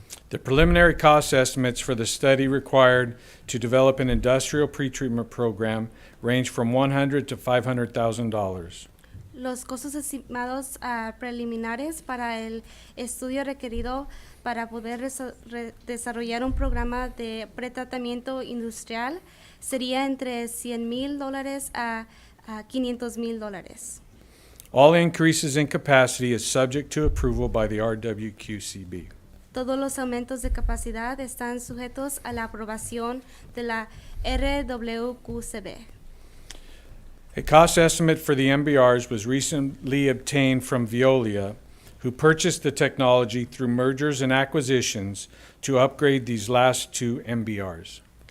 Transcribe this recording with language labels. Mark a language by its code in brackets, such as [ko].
[en] The preliminary cost estimates for the study required to develop an industrial pretreatment program range from $100,000 to $500,000. [es] Los costos estimados preliminares para el estudio requerido para poder desarrollar un programa de pretratamiento industrial sería entre $100,000 a $500,000. [en] All increases in capacity is subject to approval by the RWQCB. [es] Todos los aumentos de capacidad están sujetos a la aprobación de la RWQCB. [en] A cost estimate for the MBRs was recently obtained from Veolia, who purchased the technology through mergers and acquisitions to upgrade these last two MBRs.